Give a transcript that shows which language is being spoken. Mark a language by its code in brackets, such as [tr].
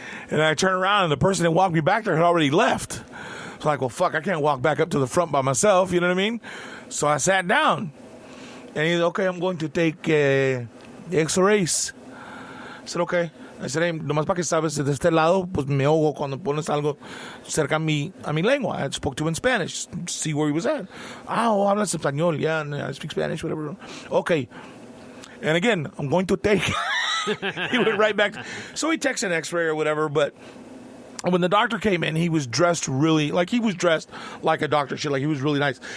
[en] And I turned around, and the person that walked me back there had already left. So like, well, fuck, I can't walk back up to the front by myself, you know what I mean? So I sat down. And he said, okay, I'm going to take x-rays. I said, okay. I said, hey, [es] nomás para que sabes, de este lado, pues me ahogo cuando pones algo cerca a mi lengua. [en] I spoke to him in Spanish, see where he was at. [es] Oh, hablas español. [en] Yeah, I speak Spanish, whatever. Okay. And again, I'm going to take. He went right back. So he texted an x-ray or whatever, but when the doctor came in, he was dressed like a doctor should. Like, he was really nice.